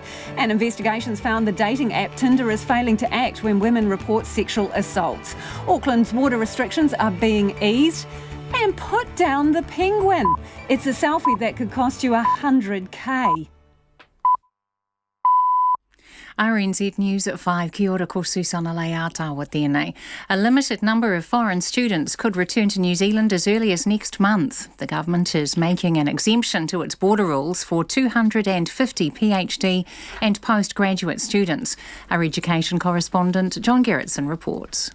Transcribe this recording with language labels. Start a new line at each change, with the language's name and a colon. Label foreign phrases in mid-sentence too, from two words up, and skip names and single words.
English: And investigations found the dating app Tinder is failing to act when women report sexual assaults. Auckland's water restrictions are being eased. And put down the penguin. It's a selfie that could cost you $100K. RNZ News at 5.
Māori: Kia ora, ko Susana Leatawa tēnei.
English: A limited number of foreign students could return to New Zealand as early as next month. The government is making an exemption to its border rules for 250 PhD and postgraduate students. Our education correspondent John Gerritsen reports.